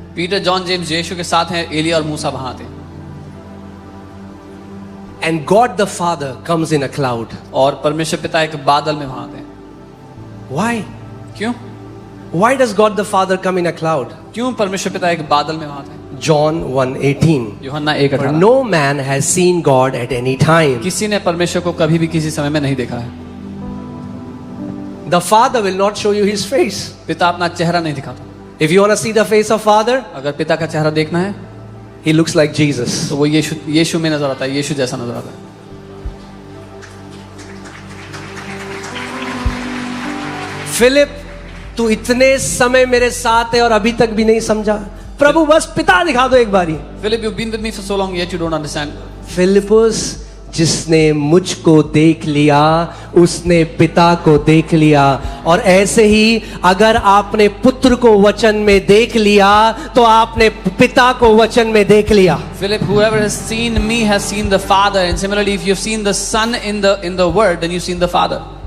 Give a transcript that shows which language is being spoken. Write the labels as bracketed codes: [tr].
[hi] Peter, John, James यीशु के साथ हैं, एलिया और मूसा वहां थे। [en] And God the Father comes in a cloud. [hi] और परमेश्वर पिता एक बादल में वहां थे। [en] Why? [hi] क्यों? [en] Why does God the Father come in a cloud? [hi] क्यों परमेश्वर पिता एक बादल में वहां थे? [en] John 1:18. [hi] यूहन्ना [en] For [hi] 1:18। [en] no man has seen God at any time. [hi] किसी ने परमेश्वर को कभी भी किसी समय में नहीं देखा है। [en] The Father will not show you His face. [hi] पिता अपना चेहरा नहीं दिखाता। [en] If you want to see the face of Father, [hi] अगर पिता का चेहरा देखना है [en] He looks like Jesus. [hi] तो वो यीशु में नजर आता है, यीशु जैसा नजर आता है। फिलिप, तू इतने समय मेरे साथ है और अभी तक भी नहीं समझा? प्रभु बस पिता दिखा दो एक बारी। [en] Philip, you've been with me for so long yet you don't understand. [hi] Philip, जिसने मुझको देख लिया उसने पिता को देख लिया। और ऐसे ही अगर आपने पुत्र को वचन में देख लिया तो आपने पिता को वचन में देख लिया। [en] Philip, whoever has seen me has seen the Father, and similarly if you've seen the Son in the Word, then you've seen the Father.